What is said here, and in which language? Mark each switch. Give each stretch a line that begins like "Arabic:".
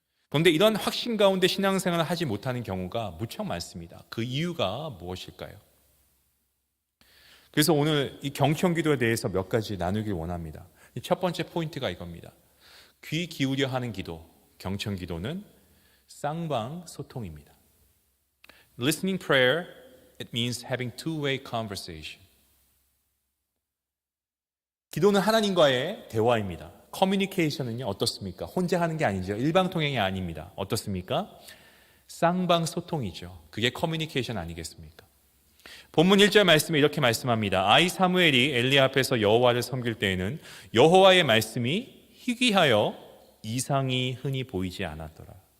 Korean: 그런데 이런 확신 가운데 신앙생활을 하지 못하는 경우가 무척 많습니다. 그 이유가 무엇일까요? 그래서 오늘 이 경청기도에 대해서 몇 가지 나누길 원합니다. 첫 번째 포인트가 이겁니다. 귀 기울여 하는 기도, 경청기도는 쌍방소통입니다.
English: Listening prayer, it means having two-way conversation.
Korean: 기도는 하나님과의 대화입니다. 커뮤니케이션은요 어떻습니까? 혼자 하는 게 아니죠. 일방통행이 아닙니다. 어떻습니까? 쌍방소통이죠. 그게 커뮤니케이션 아니겠습니까? 본문 1절 말씀에 이렇게 말씀합니다. 아이 사무엘이 엘리 앞에서 여호와를 섬길 때에는 여호와의 말씀이 희귀하여 이상이 흔히 보이지 않았더라.